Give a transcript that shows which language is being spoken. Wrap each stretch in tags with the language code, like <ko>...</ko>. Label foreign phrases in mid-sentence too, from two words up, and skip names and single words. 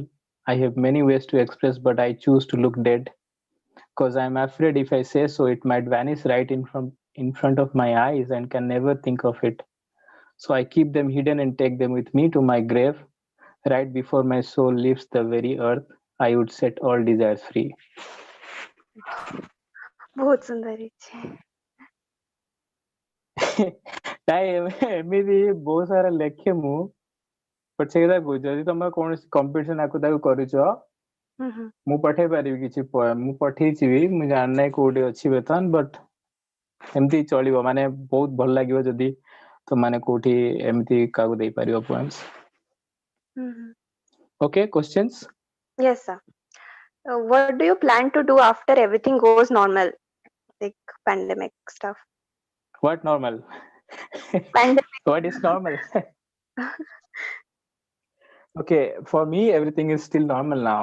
<en>I have many ways to express, but I choose to look dead. Because I'm afraid if I say so, it might vanish right in front of my eyes and can never think of it. So I keep them hidden and take them with me to my grave. Right before my soul leaves the very earth, I would set all desires free.</en> <or>ବହୁତ ସୁନ୍ଦର ହେଇଛି। ନାଇଁ ଏମିତି ବହୁତ ସାରା ଲେଖେ ମୁଁ ବଟ୍ ସେ କଥା କହୁଛି ଯଦି ତମେ କୌଣସି କମ୍ପିଟିସନ ଆକୁ ତାକୁ କରୁଛ ମୁଁ ପଠେଇ ପାରିବି କିଛି ପୋଏମ୍ ମୁଁ ପଠେଇଛି ବି ମୁଁ ଜାଣିନାହିଁ କୋଉଠି ଅଛି ବର୍ତ୍ତମାନ ବଟ୍ ଏମିତି ଚଳିବ ମାନେ ବହୁତ ଭଲ ଲାଗିବ ଯଦି ତମମାନେ କୋଉଠି ଏମିତି କାହାକୁ ଦେଇପାରିବ ପୋଏମ୍ସ।</or> <en>Okay, questions? Yes, sir. What do you plan to do after everything goes normal, like pandemic stuff? What normal? Pandemic. What is normal? Okay, for me everything is still normal now.</en>